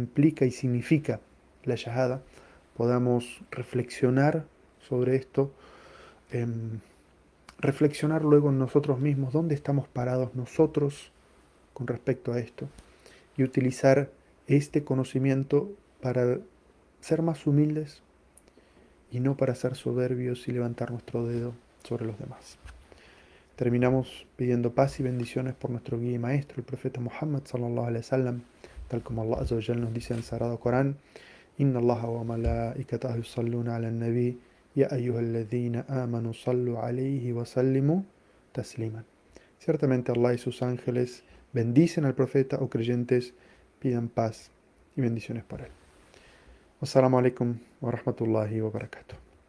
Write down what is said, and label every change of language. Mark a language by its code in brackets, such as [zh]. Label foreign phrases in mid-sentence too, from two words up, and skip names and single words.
[es] implica y significa la Shahada, podamos reflexionar sobre esto, em, reflexionar luego en nosotros mismos, dónde estamos parados nosotros con respecto a esto, y utilizar este conocimiento para ser más humildes y no para ser soberbios y levantar nuestro dedo sobre los demás. Terminamos pidiendo paz y bendiciones por nuestro guía y maestro, el profeta Muhammad [ar] صلى الله عليه وسلم, [es] tal como [ar] الله عز وجل [es] nos dice en el Sagrado Corán: [ar] إن الله وملائكته يصلون على النبي يا أيها الذين آمنوا صلوا عليه وسلموا تسليما. [es] Ciertamente Allah y sus ángeles bendicen al profeta, o creyentes, pidan paz y bendiciones por él. [ar] والسلام عليكم ورحمة الله وبركاته.